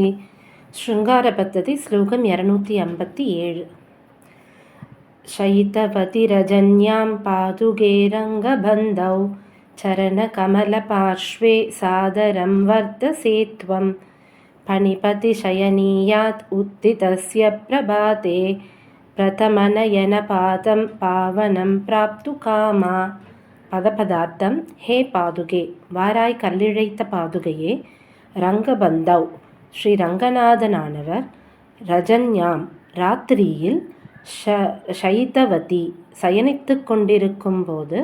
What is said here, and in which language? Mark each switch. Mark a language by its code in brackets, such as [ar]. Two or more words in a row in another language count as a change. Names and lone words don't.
[sa] शृङ्गारपद्धति श्लोकं 257. शयितवतिरजन्यां पादुके रङ्गबन्धौ चरणकमलपार्श्वे सादरं वर्धसे त्वं. पणिपतिशयनीयात् उत्थितस्य प्रभाते प्रथमनयनपातं पावनं प्राप्तुकामा. [ta] பதபதார்த்தம். [sa] हे पादुके, [ta] வாராய் கல்லிழைத்த பாதுகையே. ரங்கபந்தவ், ஸ்ரீ ரங்கநாதனானவர். ரஜன்யாம், ராத்திரியில். ஷயிதவதி, சயனித்து கொண்டிருக்கும் போது.